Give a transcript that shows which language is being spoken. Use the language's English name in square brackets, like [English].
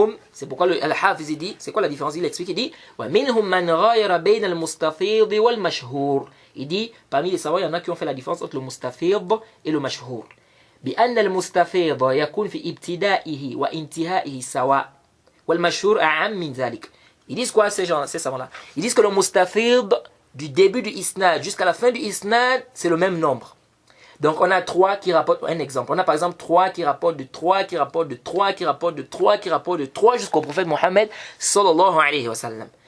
[French] C'est pourquoi Al-Hafiz dit, c'est quoi la différence? Il explique, il dit il dit, parmi les savants, il y en a qui ont fait la différence entre le mustafid et le mashhour. [Arabic] بأن المستفيض يكون في ابتدائه وانتهائه سواء والمشهور أعم من ذلك. [French] Ils disent quoi ces savants-là? Ils disent que le mustafid du début du isnad jusqu'à la fin du isnad, c'est le même nombre. Donc on a 3 qui rapportent, un exemple, on a par exemple 3 qui rapportent de 3, qui rapportent de 3, qui rapportent de 3, qui rapportent de 3 jusqu'au prophète Mohammed sallallahu alayhi wa sallam.